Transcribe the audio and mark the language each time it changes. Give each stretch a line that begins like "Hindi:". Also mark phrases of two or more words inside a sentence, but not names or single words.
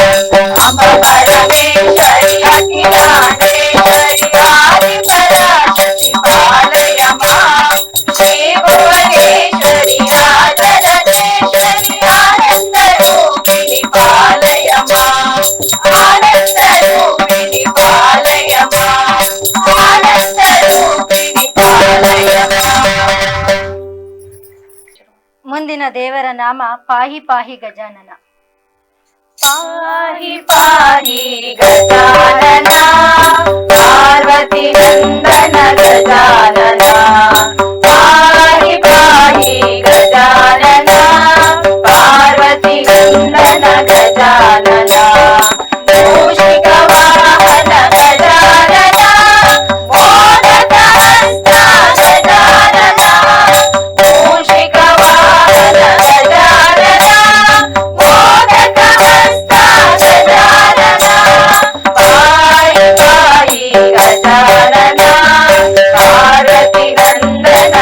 Sanskrit: ಅಂಬ ಪರಮೇಶ್ವರಿ ಅಖಿಲಾಂಡೇಶ್ವರಿ ಆದಿಪರಾಶಕ್ತಿ ಪಾಲಯ ಮಾಂ, ಶ್ರೀ ಭುವನೇಶ್ವರಿ ರಾಜರಾಜೇಶ್ವರಿ ಆನಂದ ರೂಪಿಣಿ ಪಾಲಯ ಮಾಂ. ಆನಂದ ರೂಪಿಣಿ ಪಾಲಯ ಮಾಂ. ಆನಂದ ರೂಪಿಣಿ ಪಾಲಯ ಮಾಂ.
Kannada: ಮುಂದಿನ ದೇವರ ನಾಮ
Sanskrit: ಪಾಹಿ ಪಾಹಿ ಗಜಾನನ. ಪಾಹಿ ಪಾಹಿ ಗಜಾನನ ಪಾರ್ವತಿ ನಂದನ ಗಜಾನನ. ಪಾಹಿ ಪಾಹಿ ಗಜಾನನ ಪಾರ್ವತಿ ನಂದನ ಗಜಾನನ. ಮೂಷಿಕ ವಾಹನ ಗಜಾನನ ಮೋದಕ ಹಸ್ತ ಗಜಾನನ. ಮೂಷಿಕ ವಾಹನ ಗಜಾನನ ಮೋದಕ ಹಸ್ತ ಗಜಾನನ. ಪಾಹಿ ಪಾಹಿ ಗಜಾನನ ಪಾರ್ವತಿ ನಂದನ